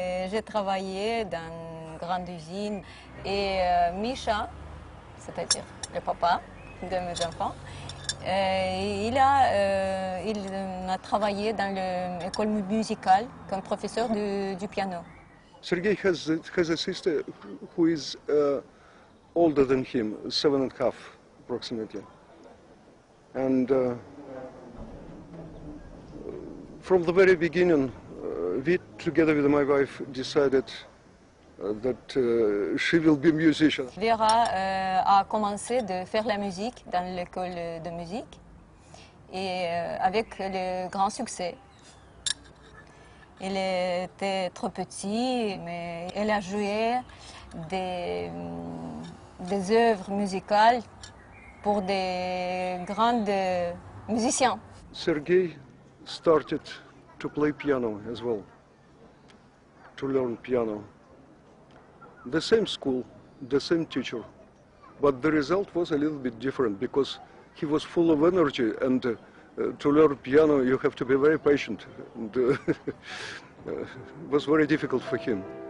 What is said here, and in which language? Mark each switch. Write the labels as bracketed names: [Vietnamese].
[French] J'ai travaillé dans une grande usine et Misha, c'est-à-dire le papa de mes enfants, il a travaillé dans l'école musicale comme professeur du piano. [English] Sergei has a sister who is older than him, 7.5 approximately. And from the very beginning, we, together with my wife, decided that she will be a musician. [French] Vera a commencé de faire la musique dans l'école de musique et avec le grand succès. Elle était trop petite, mais elle a joué des œuvres musicales pour des grands musiciens. [English] Sergei started to play piano as well, to learn piano. The same school, the same teacher, but the result was a little bit different because he was full of energy, and to learn piano you have to be very patient, and it was very difficult for him.